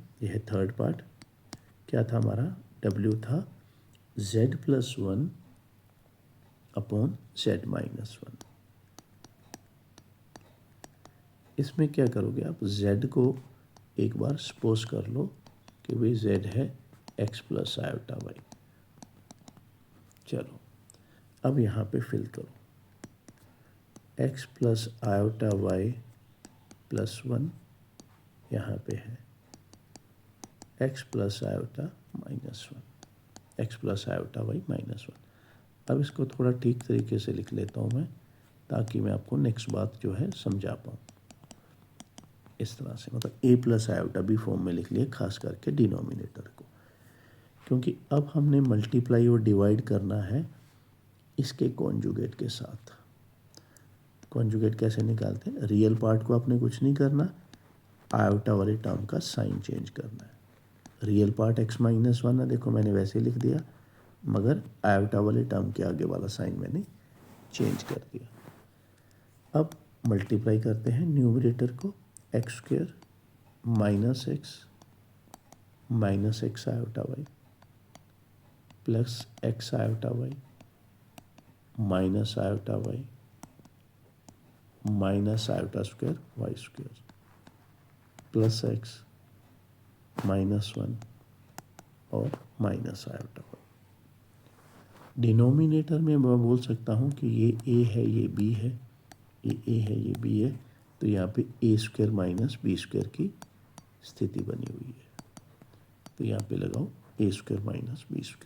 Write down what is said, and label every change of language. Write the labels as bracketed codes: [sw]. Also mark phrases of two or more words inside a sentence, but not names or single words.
[hi] यह है [en] third part. [hi] क्या था हमारा? W था Z+1 अपॉन Z-1। इसमें क्या करोगे आप? Z को एक बार सपोज कर लो कि भाई Z है x+i/y। चलो अब यहाँ पे फिल करो, x+i/y +1 यहाँ पे है x+i/-1, x+i/y -1। अब इसको थोड़ा ठीक तरीके से लिख लेता हूँ मैं, ताकि मैं आपको नेक्स्ट बात जो है समझा पाऊँ। इस तरह से मतलब a+i भी फॉर्म में लिख लिए, खास करके डिनोमिनेटर को, क्योंकि अब हमने मल्टीप्लाई और डिवाइड करना है इसके कॉन्जुगेट के साथ। कॉन्जुगेट कैसे निकालते हैं? [en] real part [hi] को आपने कुछ नहीं करना, आयोटा वाले टर्म का [en] sign change [hi] करना है। [en] real part [hi] x-1 है, देखो मैंने वैसे लिख दिया, मगर आयोटा वाले टर्म के आगे वाला साइन मैंने चेंज कर दिया। अब मल्टीप्लाई करते हैं न्यूमरेटर को, x² - x -x-i/y प्लस x-i/y -i/y -i²y² प्लस x -1 और -i/y। डिनोमिनेटर में मैं बोल सकता हूँ कि ये a है, ये b है, ये a है, ये b है, तो यहाँ पे a² - b² की स्थिति बनी हुई है। तो यहाँ पे लगाओ a² - b²।